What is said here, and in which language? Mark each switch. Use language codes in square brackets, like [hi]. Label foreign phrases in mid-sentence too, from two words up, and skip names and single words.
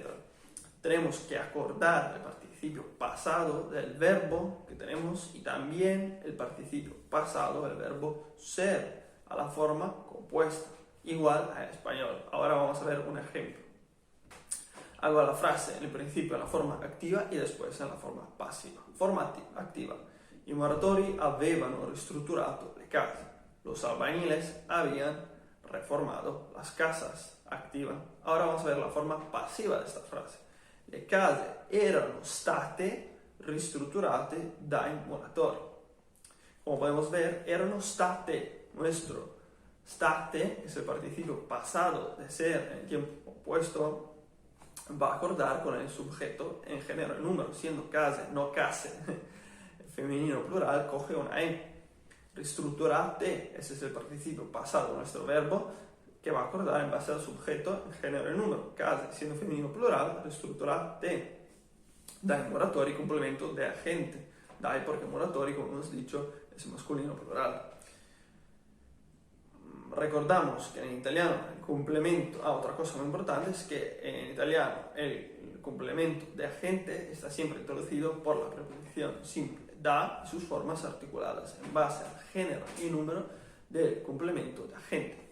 [es] Tenemos que acordar el participio pasado del verbo que tenemos y también el participio pasado del verbo ser a la forma compuesta, igual a español. Ahora vamos a ver un ejemplo. Hago la frase en el principio en la forma activa y después en la forma passiva. Forma activa. [it] I muratori avevano ristrutturato le case. [es] Los albañiles habían reformado las casas. Activa. Ahora vamos a ver la forma pasiva de esta frase. [it] Le case erano state ristrutturate dai muratori. [es] Como podemos ver, [it] erano state. [es] Nuestro state, que es el participio pasado de ser en el tiempo compuesto, va a acordar con el sujeto en género y número, siendo case, no case. El femenino plural coge una E. Ristrutturate, ese es el participio pasado de nuestro verbo, que va a acordar en base al sujeto en género y número. Case, siendo femenino plural, ristrutturate. [it] Dai muratori, [es] complemento de agente. Dai porque muratori, como hemos dicho, es masculino plural. Recordamos que en italiano el complemento, otra cosa muy importante es que en italiano el complemento de agente está siempre introducido por la preposición simple da y sus formas articuladas en base al género y número del complemento de agente.